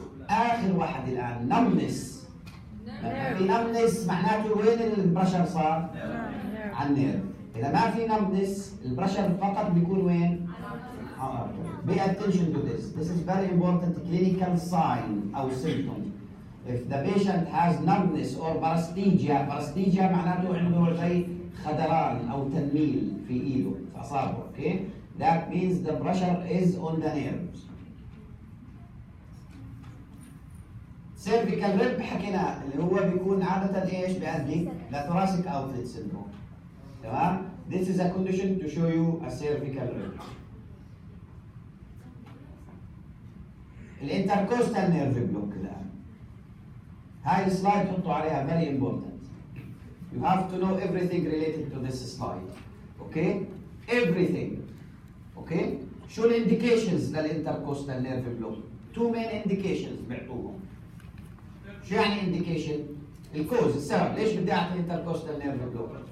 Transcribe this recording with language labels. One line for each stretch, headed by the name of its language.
Arabic: اخر واحد الان نمنس في نمنس معناته وين البرشر صار؟ على النيرف اذا ما في نمنس البرشر فقط بيكون وين؟
English: Pay attention to this. This is very important clinical sign أو symptom. If the patient has numbness or paresthesia
Arabic: معناته عنده زي خدران أو تنميل في إيده في أصابعه.
English: Okay? That means the pressure is on the nerves.
Arabic: Cervical rib حكينا اللي هو بيكون عادة إيش بيؤدي لثوراسيك أوتلت سيندروم. تمام؟
English: This is a condition to show you a cervical rib.
Arabic: الانتركوستال نيرف بلوك الان هاي السلايد حطوا عليها
English: very important you have to know everything related to this slide okay everything okay
Arabic: شو الانديكيشنز للانتركوستال نيرف بلوك
English: two main indications
Arabic: بيعطوهم شو يعني انديكيشن الكوز السبب ليش بدي اعطي انتركوستال نيرف بلوك